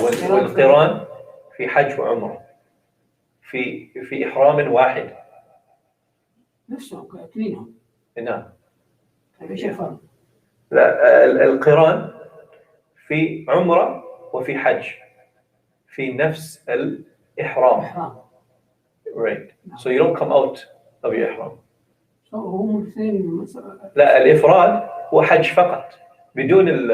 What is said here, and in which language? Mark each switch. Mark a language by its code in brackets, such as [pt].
[ar] والقران في حج وعمرة في إحرام واحد. نفسهم كأكلينهم. نعم. ايش الفرق؟ لا القران في عمرة وفي حج في نفس الإحرام. [en] Right. So you don't come out of your ihram. [ar] So هم الاثنين. لا الإفراد هو حج فقط بدون